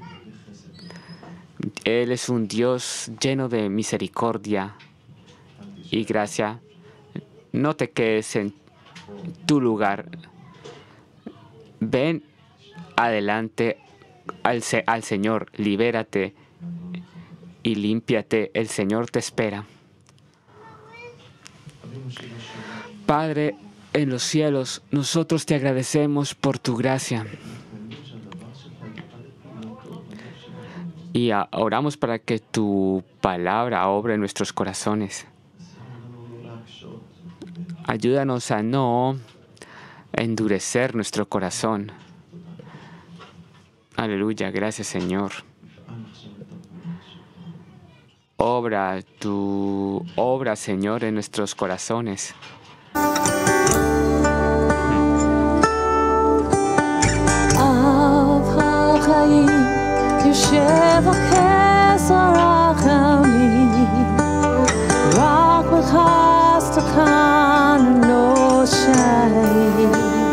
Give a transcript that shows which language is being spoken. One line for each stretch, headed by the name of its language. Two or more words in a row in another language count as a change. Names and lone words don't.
Spanish: Él es un Dios lleno de misericordia y gracia. No te quedes en tu lugar. Ven adelante al Señor, libérate y límpiate. El Señor te espera.
Hebrew: אבינו שבשמיים,
Spanish: Padre en los cielos, nosotros te agradecemos por tu gracia
Hebrew: מאמינים שהדבר שלך יוכל להיות טוב בלב שלנו.
Spanish: y oramos para que tu palabra obre en nuestros corazones.
Hebrew: עזור לנו לא להקשות,
Spanish: Ayúdanos a no endurecer nuestro corazón. Aleluya, gracias Señor.
Hebrew: נפעל עכשיו את הפעולה שלך.
Spanish: Obra tu obra, Señor, en nuestros corazones.
Hebrew: אב החיים יושב הכסר החמים רק בחסדך נושעים